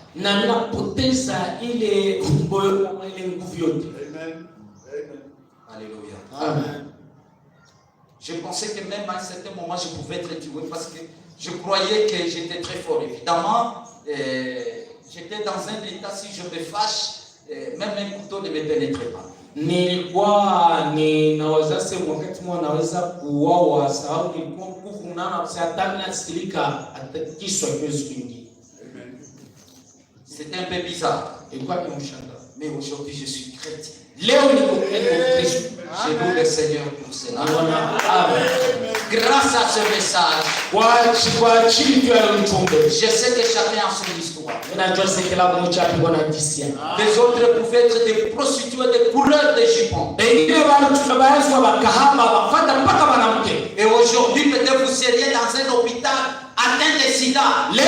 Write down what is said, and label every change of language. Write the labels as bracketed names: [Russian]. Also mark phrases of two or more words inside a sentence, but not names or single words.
[French] Alléluia. Amen. Je pensais que même à un certain moment, je pouvais être tué parce que je croyais que j'étais très fort. Évidemment, j'étais dans un état, si je me fâche, même un couteau ne me pénétrait pas. [Swahili] Nilikuwa ninaweza sema wakati mmoja naweza kuuawa sababu nilikuwa nguvu nana Shetani nasikilika kisu hakiwezi kuingia. [French] C'était un peu bizarre. [Swahili] Ilikuwa ni mshangao. [French] Mais aujourd'hui je suis chrétien. [Swahili] Leo niko Kristo. [French] Je loue le Seigneur pour cela. Amen. Grâce à ce message, je sais que chacun a son histoire. Les autres pouvaient être des prostituées, des coureurs de jupons. Et aujourd'hui, peut-être vous seriez dans un hôpital atteint de sida.